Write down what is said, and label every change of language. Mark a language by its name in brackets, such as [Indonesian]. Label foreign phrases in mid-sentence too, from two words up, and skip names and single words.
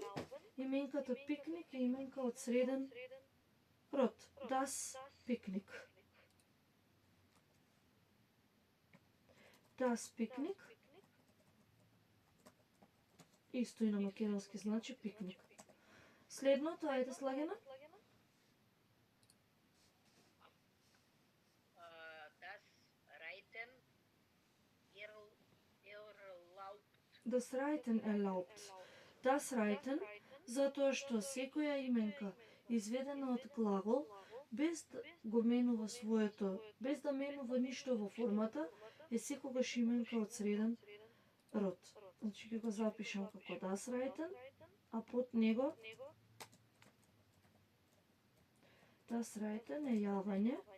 [Macedonian] Именката пикник е именка од среден род. [German] Das Picknick. Das Picknick. [Macedonian] Исто и на македонски значи пикник. Следното, ајде Слагена. [German] Das Reiten erlaubt. Das Reiten, [Macedonian] затоа што секоја именка изведена од глагол, без да го менува своето, без да менува ништо во формата, е секогаш именка од среден род. Значи ќе го запишам како [German] das Reiten, [Macedonian] а под него [German] das Reiten [Macedonian] е јавање,